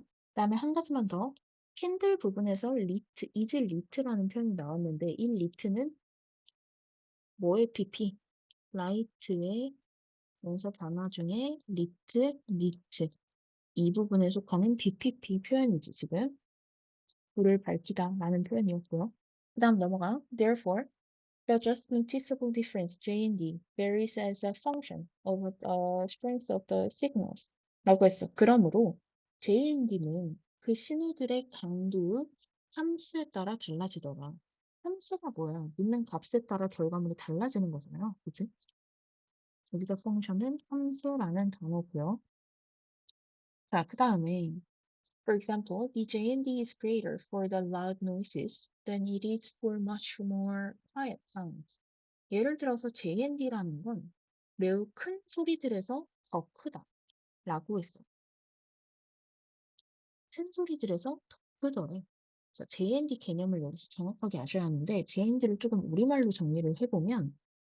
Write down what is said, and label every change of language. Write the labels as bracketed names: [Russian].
[Korean] 그 다음에 한 가지만 더 캔들 부분에서 리트, is lit라는 표현이 나왔는데 이 lit는 뭐의 pp? 라이트의 명사 단어 중에 리트 이 부분에 속하는 BPP 표현이지 지금 불을 밝히다 라는 표현이었고요. 그 다음 넘어가 [English] Therefore, the just noticeable difference J&D varies as a function of the strength of the signals [Korean] 라고 했어. 그러므로 J&D는 그 신호들의 강도의 함수에 따라 달라지더라. 함수가 뭐야? 있는 값에 따라 결과물이 달라지는 거잖아요. 그치? 여기서 펑션은 함수라는 단어고요. 자, 그 다음에 [English] For example, the J&D is greater for the loud noises than it is for much more quiet sounds. [Korean] 예를 들어서 J&D라는 건 매우 큰 소리들에서 더 크다 라고 했어. 큰 소리들에서 더 크더래. 자, J&D 개념을 여기서 정확하게 아셔야 하는데 J&D를 조금 우리말로 정리를 해보면